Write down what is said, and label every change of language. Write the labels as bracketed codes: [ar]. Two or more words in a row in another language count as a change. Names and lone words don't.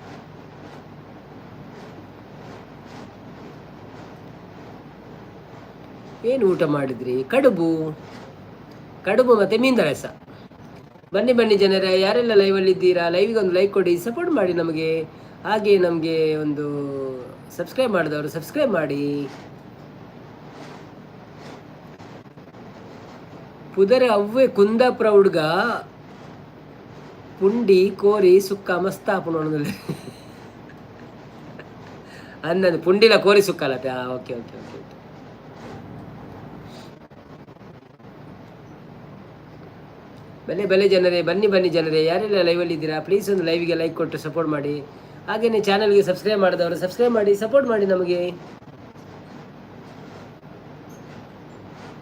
[kn] ಏನು ಊಟ ಮಾಡಿದ್ರಿ? ಕಡುಬು ಮತ್ತು ಮೀನಿನ ರಸ. ಬನ್ನಿ ಜನರೇ, ಯಾರೆಲ್ಲ ಲೈವಲ್ಲಿ ಇದ್ದೀರಾ ಲೈವಿಗೆ ಒಂದು ಲೈಕ್ ಕೊಡಿ, ಸಪೋರ್ಟ್ ಮಾಡಿ ನಮಗೆ. ಹಾಗೆ ನಮಗೆ ಒಂದು ಸಬ್ಸ್ಕ್ರೈಬ್ ಮಾಡಿದವರು ಸಬ್ಸ್ಕ್ರೈಬ್ ಮಾಡಿ. [tcy] ಪುದರ ಅವ್ವೆ ಕುಂದಾಪುರ ಹುಡುಗ ಪುಂಡಿ ಕೋರಿ ಸುಕ್ಕ ಮಸ್ತ್ ಆಪುಣ ಅನ್ನದು. ಪುಂಡಿಲ ಕೋರಿ ಸುಕ್ಕ ಅಲ್ಲತ್ತೆ. ಓಕೆ. [kn] ಬಲೆ ಜನರೇ, ಬನ್ನಿ ಜನರೇ, ಯಾರೆಲ್ಲ ಲೈವಲ್ಲಿ ಇದ್ದೀರಾ ಪ್ಲೀಸ್ ಒಂದು ಲೈವಿಗೆ ಲೈಕ್ ಕೊಟ್ಟು ಸಪೋರ್ಟ್ ಮಾಡಿ. ಹಾಗೆಯೇ ಚಾನಲ್ಗೆ ಸಬ್ಸ್ಕ್ರೈಬ್ ಮಾಡಿದವರು ಸಬ್ಸ್ಕ್ರೈಬ್ ಮಾಡಿ, ಸಪೋರ್ಟ್ ಮಾಡಿ ನಮಗೆ.